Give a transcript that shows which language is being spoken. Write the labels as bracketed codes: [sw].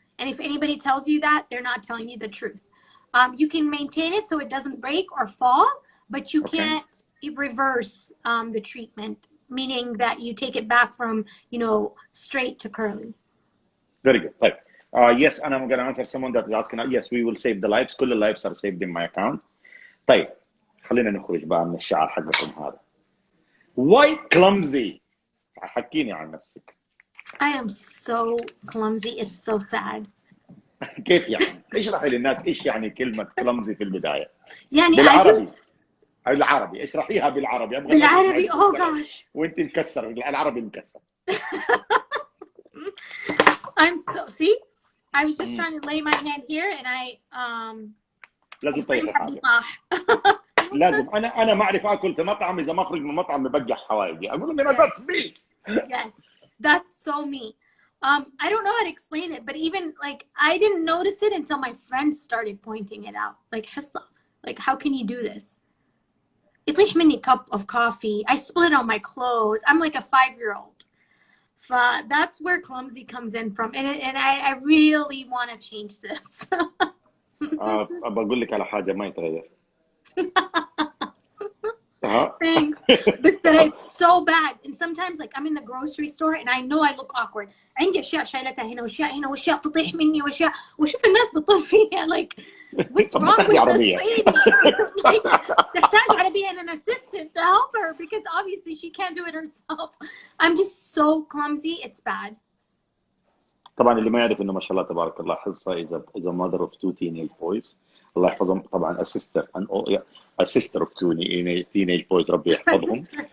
[en] And if anybody tells you that, they're not telling you the truth. You can maintain it so it doesn't break or fall, but you can't reverse the treatment, meaning that you take it back from, straight to curly. Very good. [ar] طيب. [en] Yes, and I'm going to answer someone that is asking. Yes, we will save the lives. [ar] كل اللايفز [en] are saved in my account. [ar] طيب خلينا نخرج بقى من الشعر حقكم هذا. [en] Why clumsy؟ [ar] حكيني عن نفسك. [en] I am so clumsy. It's so sad. [ar] كيف يعني؟ اشرحي للناس ايش يعني كلمة clumsy في البداية. يعني بالعربي اشرحيها بالعربي. بالعربي [en] oh gosh. [ar] وانت مكسر العربي مكسر. [en] I'm so see. I was just trying to lay my hand here, and I [ar] لازم تطيحي حاجه. طاح. لازم انا ما اعرف اكل في مطعم اذا ما اخرج من المطعم ببجح حوايجي. اقول لهم [en] that's me. Yes, that's so me. I don't know how to explain it, but even like I didn't notice it until my friends started pointing it out. Like, Hissa, like how can you do this? It's like mini cup of coffee. I split on my clothes. I'm like a 5-year-old. That's where clumsy comes in from, and I really want to change this. [ar] بقول لك على حاجه ما يتغير. [en] Thanks. But it's so bad. And sometimes like I'm in the grocery store and I know I look awkward. [ar] عندي أشياء شايلتها هنا وأشياء هنا وأشياء تطيح مني وأشياء وشوف الناس بتطل فيها [en] like what's wrong with this lady? Like [ar] تحتاج عربية [en] and an assistant to help her because obviously she can't do it herself. I'm just so clumsy. It's bad. [ar] طبعا اللي ما يعرف انه ما شاء الله تبارك الله حصه [en] is a mother of 2 teenage boys. [ar] الله يحفظهم. طبعا [en] a sister of 2 teenage boys [ar] ربي يحفظهم.